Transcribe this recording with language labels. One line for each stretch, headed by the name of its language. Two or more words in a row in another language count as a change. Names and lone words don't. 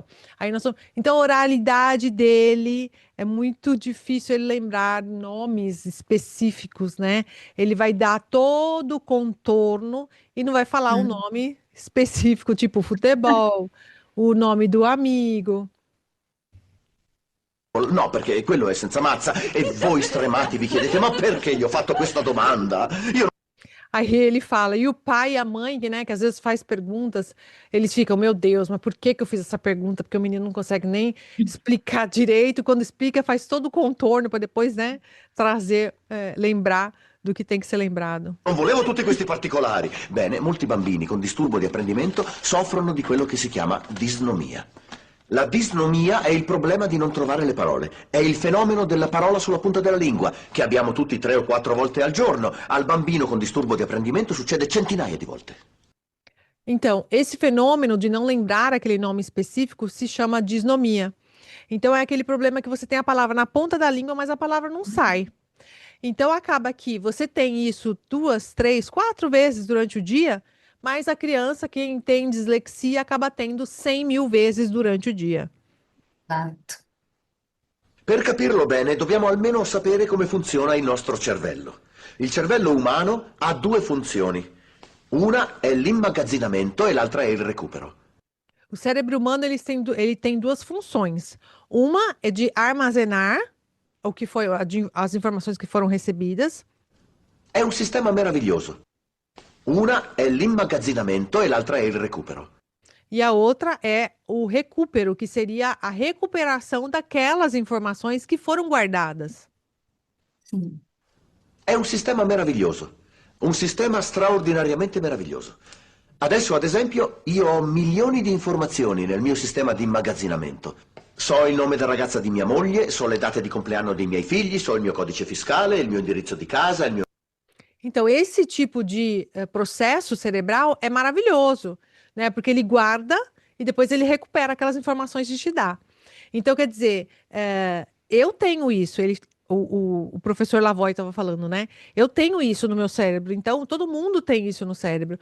Portuguese: Então, a oralidade dele é muito difícil ele lembrar nomes específicos, né? Ele vai dar todo o contorno e não vai falar o Hum. nome específico, tipo futebol, o nome do amigo. No,
Italian: perché quello è senza mazza. E voi stremati vi chiedete, ma perché gli ho fatto questa domanda? Io
Portuguese: Aí ele fala, e o pai e a mãe, que, né, que às vezes faz perguntas, eles ficam, meu Deus, mas por que que eu fiz essa pergunta? Porque o menino não consegue nem explicar direito, quando explica, faz todo o contorno para depois, né, trazer, lembrar do que tem que ser lembrado.
Italian: non volevo tutti questi particolari. Bene, molti bambini con disturbo di apprendimento soffrono di quello che si chiama disnomia. La disnomia è il problema di non trovare le parole. È il fenomeno della parola sulla punta della lingua, che abbiamo tutti 3 o 4 volte al giorno. Al bambino con disturbo di apprendimento succede centinaia di volte.
Portuguese: Então, esse fenômeno de não lembrar aquele nome específico se chama disnomia. Então, é aquele problema que você tem a palavra na ponta da língua, mas a palavra não sai. Então, acaba que você tem isso 2, 3, 4 vezes durante o dia, mas a criança, quem tem dislexia, acaba tendo 100.000 vezes durante o dia. Exato.
Italian: Per capirlo bene, dobbiamo almeno sapere come funziona il nostro cervello. Il cervello umano ha 2 funzioni. Una è l'immagazzinamento e l'altra è il recupero.
Portuguese: O cérebro humano ele tem duas funções. Uma é de armazenar o que foi as informações que foram recebidas,
Italian: È un sistema meraviglioso. Una è l'immagazzinamento e l'altra è il recupero.
Portuguese: e a outra é o recupero, que seria a recuperação daquelas informações que foram guardadas. Sim.
Italian: È un sistema meraviglioso. Un sistema straordinariamente meraviglioso. Adesso, ad esempio, io ho milioni di informazioni nel mio sistema di immagazzinamento. So il nome della ragazza di mia moglie, so le date di compleanno dei miei figli, so il mio codice fiscale, il mio indirizzo di casa, il mio...
Portuguese: Então, esse tipo de processo cerebral é maravilhoso, né? Porque ele guarda e depois ele recupera aquelas informações de te dar. Então, quer dizer, eu tenho isso, o professor Lavoie estava falando, né? Eu tenho isso no meu cérebro, então todo mundo tem isso no cérebro.